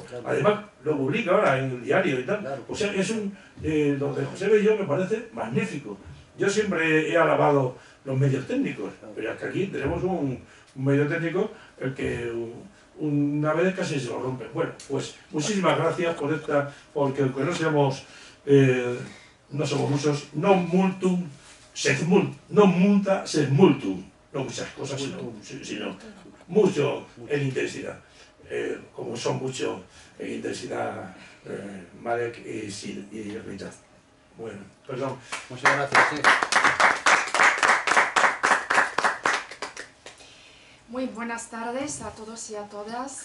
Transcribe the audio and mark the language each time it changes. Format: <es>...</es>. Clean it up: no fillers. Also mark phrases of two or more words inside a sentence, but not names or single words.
<es>Además, lo publica ahora en el diario y tal. O sea, es lo de José Bellón me parece magnífico. Yo siempre he alabado los medios técnicos, pero es que aquí tenemos un medio técnico el que una vez casi se lo rompe. Bueno, pues muchísimas gracias por porque aunque no seamos, no somos muchos,</es> <la>non multum sed non multa sed multum.</la> <es>No muchas cosas, sino mucho en intensidad. Como son mucho en intensidad Marek y Rita. Bueno, perdón. Muchas gracias. Sí. Muy buenas tardes a todos y a todas.</es>